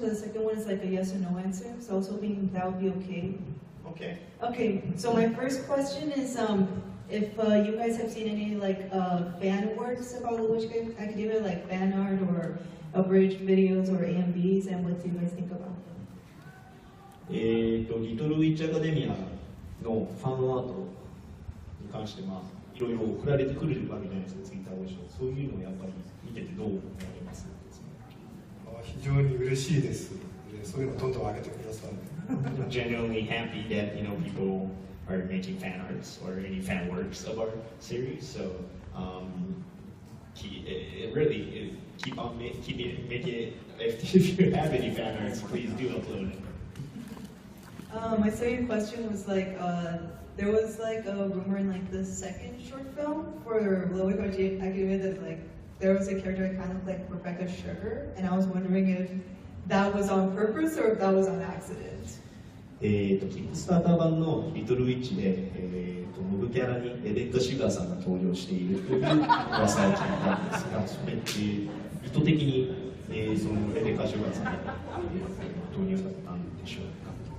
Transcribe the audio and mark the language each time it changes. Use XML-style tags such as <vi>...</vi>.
<en>The second one is like a yes or no answer, so I was hoping that would be okay. Okay. Okay, so my first question is, if you guys have seen any like fan works about LWA Academia, like fan art or abridged videos or AMVs, and what do you guys think about them?</en> <ja>リトルウィッチアカデミアのファンアートに関して、いろいろ送られてくるわけじゃないですか、ツイッターでしょ。そういうのをやっぱり見ててどう思われます？非常に嬉しいです。そういうのどんどん上げてください。</ja> <en>I'm genuinely happy that people are making fan arts or any fan works of our series. So keep on making it. If you have any fan arts, please do upload it. My second question was like, there was like a rumor in like the second short film for LWA Academia that like there was a character kind of like Rebecca Sugar, and I was wondering if that was on purpose or if that was on accident.</en> <ja>キックスターター版のリトルウィッチで、モブキャラにレベッカ・シュガーさんが登場しているという噂を聞いたんですが、それって意図的に、そのレベッカ・シュガーさんが導入されたんでしょうか？</ja>